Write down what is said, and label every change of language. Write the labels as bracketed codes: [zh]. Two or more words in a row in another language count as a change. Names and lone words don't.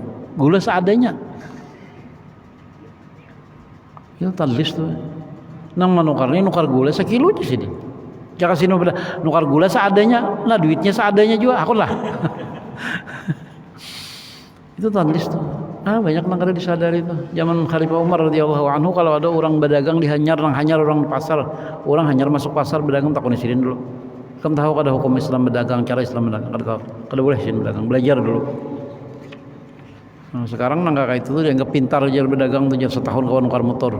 [bjn] Gula seadanya. Itu tadlis tuh. Nang menukar ini nukar gula sekilo aja sini. Jangan sini nukar gula seadanya, nah duitnya seadanya juga, aku lah. Itu tadlis tuh. Banyak nang kada disadari tuh. Zaman Khalifah Umar [ar] رضي الله عنه [bjn] kalau ada orang berdagang dihanyar orang di pasar, orang hanyar masuk pasar berdagang takon sini dulu. Kamu tahu kada hukum Islam berdagang, cara Islam berdagang, kada tahu. Kada boleh sini berdagang, belajar dulu. Nah, sekarang nang kakak itu tuh dianggap pintar aja berdagang tuh setahun kawan nukar motor.